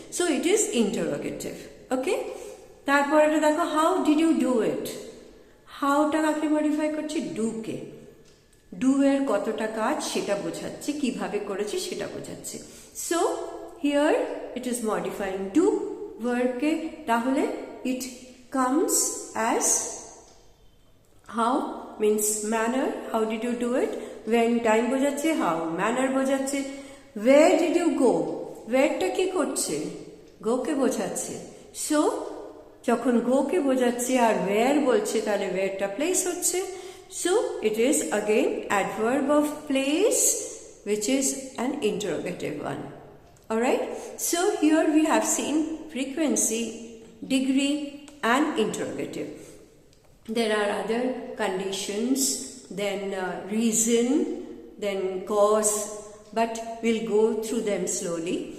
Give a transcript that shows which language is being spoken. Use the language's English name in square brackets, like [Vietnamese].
[English] So it is interrogative. [Bangla] ওকে, তারপর এটা দেখো, [English] How did you do it. [Bangla] হাউটা কাকে মডিফাই করছে? ডুকে। ডু এর কতটা কাজ সেটা বোঝাচ্ছে, কিভাবে করেছে সেটা বোঝাচ্ছে। [English] So here it is modifying do ভার্বকে। [Bangla] তাহলে [English] It comes as how means manner. How did you do it? When time [Bangla] বোঝাচ্ছে [English] how, manner বোঝাচ্ছে where did you go, where [Bangla] টা কি করছে, [English] go [Bangla] কে বোঝাচ্ছে। so যখন go কে বোঝাচ্ছে আর where বলছে তাহলে where টা place হচ্ছে। [English] so it is again adverb of place which is an interrogative one. Alright, so here we have seen frequency, degree and interrogative. There are other conditions, then reason, then cause, but we'll go through them slowly.